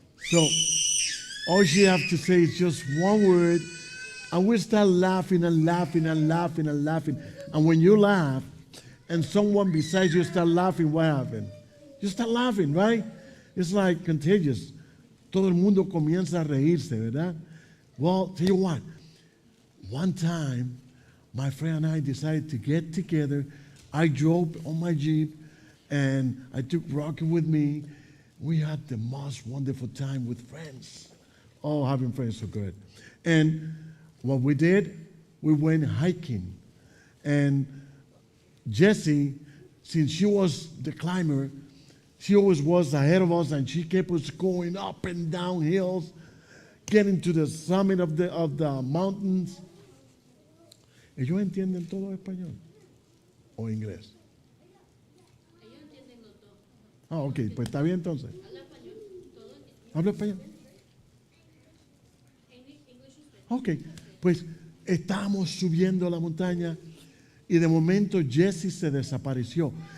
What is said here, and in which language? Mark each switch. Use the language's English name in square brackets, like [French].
[English] So, all you have to say is just one word, and we start laughing and laughing and laughing and laughing. And when you laugh, and someone beside you start laughing, what happens? You start laughing, right? It's like contagious. [Spanish] Todo el mundo comienza a reírse, ¿verdad? [English] Well, tell you what. One time, my friend and I decided to get together. I drove on my Jeep, and I took Rocky with me. We had the most wonderful time with friends. Oh, having friends so good. And what we did, we went hiking. And Jessie, since she was the climber, she always was ahead of us, and she kept us going up and down hills, getting to the summit of the mountains. [Spanish] ¿Ellos entienden todo español? ¿O inglés? Ellos entienden los dos. Ah, ok, pues está bien entonces. Habla español. ¿Habla español? Ok, pues estábamos subiendo la montaña y de momento Jessie se desapareció.